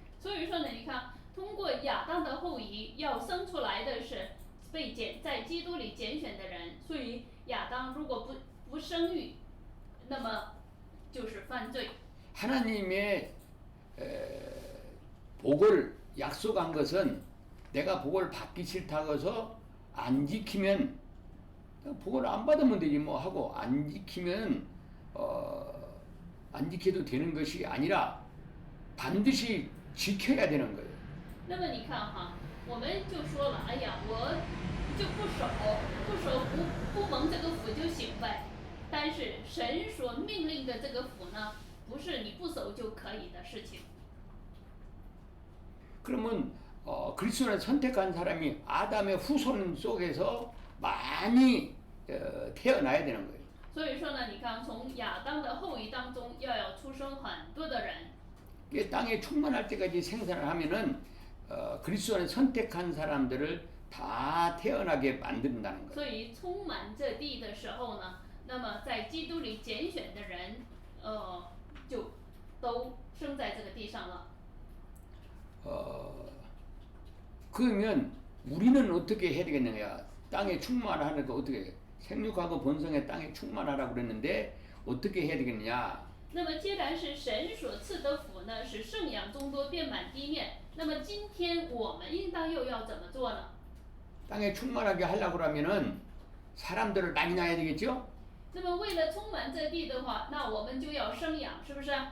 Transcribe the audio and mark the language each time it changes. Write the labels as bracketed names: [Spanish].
[Chinese] 所以说呢，你看，通过亚当的后裔要生出来的是被在基督里拣选的人，所以亚当如果不生育，那么就是犯罪。 [Korean] 하나님의 복을 약속한 것은 내가 복을 받기 싫다고 해서 안 지키면 복을 안 받으면 되지 뭐 하고 안 지키면 안 지켜도 되는 것이 아니라 반드시 지켜야 되는 거예요. [Chinese] 那么你看哈，我们就说了，哎呀，我就不守不蒙这个福就行呗。但是神所命令的这个福呢，不是你不守就可以的事情。 [Korean] 그러면 그리스도를 선택한 사람이 아담의 후손 속에서 많이 태어나야 되는 거예요. [Chinese] 所以说呢，你看从亚当的后裔当中要出生很多的人。 [Korean] 이게 땅에 충만할 때까지 생산을 하면은 그리스도를 선택한 사람들을 다 태어나게 만든다는 거예요. [Chinese] 所以充满这地的时候呢，那么在基督里拣选的人，就都生在这个地上了。 [Korean] 그러면 우리는 어떻게 해야 되겠느냐? 땅에 충만하니까 어떻게 생육하고 번성의 땅에 충만하라고 그랬는데 어떻게 해야 되겠느냐? [Chinese] 那么既然是神所赐的福呢，使圣养众多，遍满地面，那么今天我们应当又要怎么做呢？ [Korean] 땅에 충만하게 하려고 그러면은 사람들을 많이 낳아야 되겠죠? [Chinese] 那么为了充满这地的话，那我们就要生养，是不是？